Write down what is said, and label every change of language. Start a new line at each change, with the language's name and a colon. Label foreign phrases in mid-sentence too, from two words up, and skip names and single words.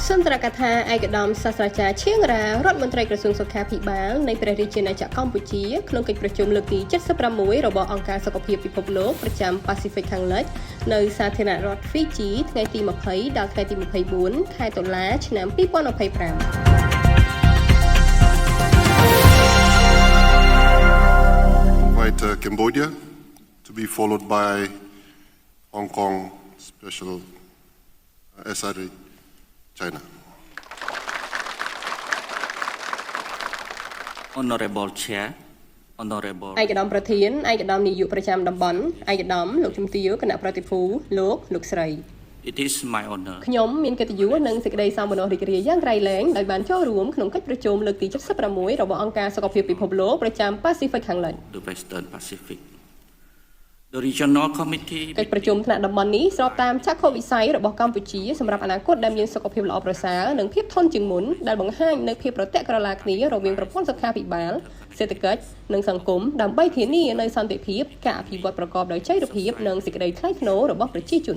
Khmer: ប្រកាសថាឯកឧត្តមសាស្ត្រាចារ្យឈៀងរ៉ារដ្ឋមន្ត្រីក្រសួងសុខាភិបាលនៃព្រះរាជាណាចក្រកម្ពុជាក្នុងកិច្ចប្រជុំលើកទី76របស់អង្គការសុខភាពពិភពលោកប្រចាំ Pacific ខាងលិចនៅសាធារណរដ្ឋ Fiji ថ្ងៃទី20ដល់ថ្ងៃទី24ខែតុលាឆ្នាំ2025
English: Invite Cambodia to be followed by Hong Kong Special SRA China. Honorable Chair, Honorable
Khmer: ឯកឧត្តមប្រធានឯកឧត្តមនាយកប្រចាំតំបន់ឯកឧត្តមលោកជំទាវគណៈប្រតិភូលោកស្រី
English: It is my honor
Khmer: ខ្ញុំមានកិត្តិយសនិងសេចក្តីសោមនស្សរីករាយយ៉ាងក្រៃលែងដោយបានចូលរួមក្នុងកិច្ចប្រជុំលើកទី76របស់អង្គការសុខភាពពិភពលោកប្រចាំ Pacific ខាងលិច
English: the Western Pacific. The Regional Committee
Khmer: កិច្ចប្រជុំថ្នាក់តំបន់នេះស្របតាមចក្ខុវិស័យរបស់កម្ពុជាសម្រាប់អនាគតដែលមានសុខភាពល្អប្រសើរនិងភាពធន់ជាងមុនដែលបង្ហាញនូវភាពប្រតិក្រឡាគ្នារវាងប្រព័ន្ធសុខាភិបាលសេដ្ឋកិច្ចនិងសង្គមដើម្បីធានានូវសន្តិភាពការអភិវឌ្ឍប្រកបដោយចីរភាពនិងសេចក្តីថ្លៃថ្នូររបស់ប្រជាជន